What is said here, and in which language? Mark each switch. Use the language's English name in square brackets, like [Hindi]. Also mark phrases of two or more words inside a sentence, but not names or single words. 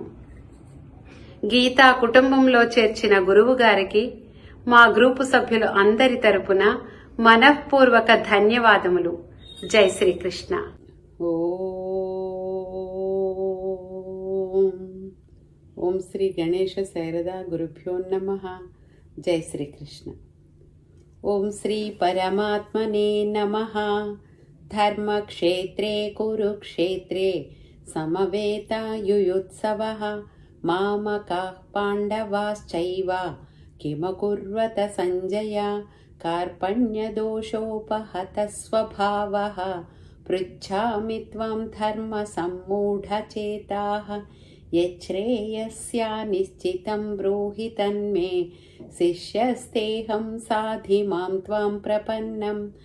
[Telugu] గీతా కుటుంబంలో చేర్చిన గురువు గారికి మా గ్రూపు సభ్యులు అందరి తరపున మనఃపూర్వక ధన్యవాదములు. [Sanskrit] జై శ్రీకృష్ణ. ఓం శ్రీ గణేశ శారదా గురుభ్యో నమః. జై శ్రీకృష్ణ. ఓం శ్రీ పరమాత్మనే నమః. ధర్మక్షేత్రే కురుక్షేత్రే సమవేతాయుయుత్సవః మామకాః పాండవాశ్చైవ కిమకుర్వత సంజయ కార్పణ్యదోషోపహతः స్వభావः పృచ్ఛామి త్వం ధర్మ సమ్మూఢచేతాః యచ్రేయస్యా నిశ్చితం బ్రూహి తన్మే శిష్యస్తేహం సాధి మాం త్వాం ప్రపన్నం